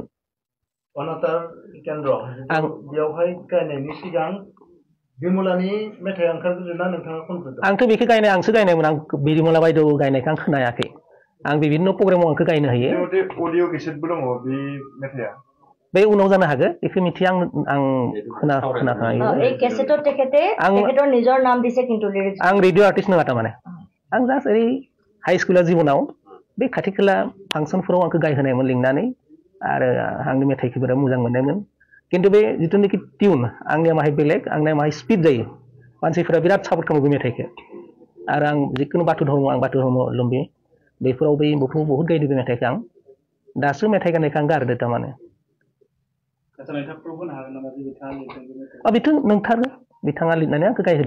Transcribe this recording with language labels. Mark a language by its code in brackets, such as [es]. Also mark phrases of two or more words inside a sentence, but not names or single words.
[brx] अनातार केन्द्र आं बेयावहाय गायनायनि सिगां बिमलानि मेथाइ ओंखारग्रोदोंना नोंथाङा खनग्रोदों आंथ' बेखौ गायनाय आंसो गायनायमोन आं बिमला बायद' गायनायखौ आं खोनायाखै आं बिभिन्न' प्रग्रामाव आंखौ गायनो हायो अडिअ केसेटबो दङ बे मेथाइआ बे उनाव जानो हागो बेखौ मिथिया आं खोनाखायो [as] এই কেसेটত তেখেতৰ নিজৰ নাম দিছে কিন্তু লিৰিক্স [brx] आं [en] radio artist [brx] नङा तारमाने आं जास्ट ओरै हाई स्कुला जिबनाव बे खाथि खाला फांसनफोराव आंखौ गायहोनायमोन लिंनानै आरो आंनि मेथाइखौ बिराद मोजां मोननायमोन खिन्थु बे जिथुनाखि टिउन आंनिया माहाय बेलेग आंनिया माहाय स्पिड जायो मानसिफोरा बिराद सापर्ट खालामो बे मेथाइखौ आरो आं जिखुनु बाथौ धर्म लुम्बि बेफोराव बै बहुत गायदो बे मेथाइखौ आं दासो मेथाइ गाननायखौ आं गारदो तारमाने बिथां नोंथारो बिथाङा लिरनानै आंखौ गायहोदो